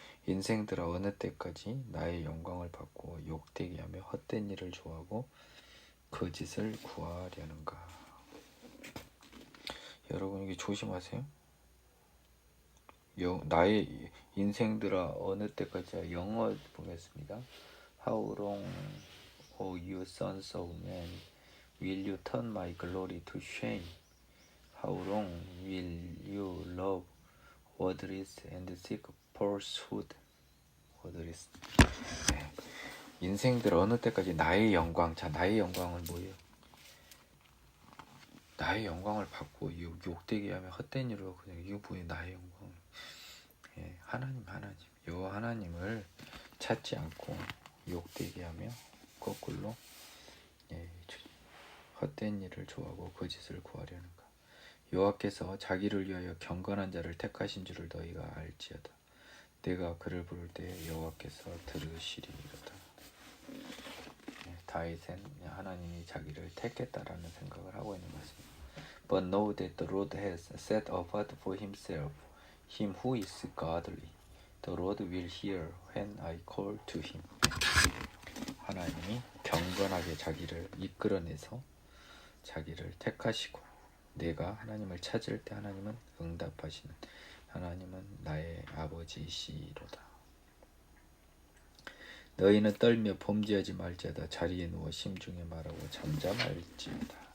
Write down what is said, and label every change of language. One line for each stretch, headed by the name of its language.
Korean: 인생들아 어느 때까지 나의 영광을 받고 욕되게 하며 헛된 일을 좋아하고 거짓을 구하려는가. 여러분 이게 조심하세요. 나의 인생들아 어느 때까지. 영어 보겠습니다.
English: How long, O you sons of men, will you turn my glory to shame? How long will you love wordless and seek falsehood? wordless. 네.
Korean: 인생들 어느 때까지 나의 영광. 자, 나의 영광은 뭐예요? 나의 영광을 받고 욕되게 하며 헛된 일로 그냥 이거 뭐예요? 나의 영광. 예, 하나님 여호와 하나님을 찾지 않고 욕되게 하며 거꾸로 헛된 일을 좋아하고 거짓을 구하려는가. 여호와께서 자기를 위하여 경건한 자를 택하신 줄을 너희가 알지어다. 내가 그를 부를 때 여호와께서 들으시리로다. 다윗은 하나님이 자기를 택했다라는 생각을 하고 있는 것입니다.
English: But know that the Lord has set apart for himself him who is godly. The Lord will hear when I call to him.
Korean: 하나님이 경건하게 자기를 이끌어내서 자기를 택하시고 내가 하나님을 찾을 때 하나님은 응답하시는 하나님은 나의 아버지시로다. 너희는 떨며 범죄하지 말지어다. 자리에 누워 심중에 말하고 잠잠할지어다.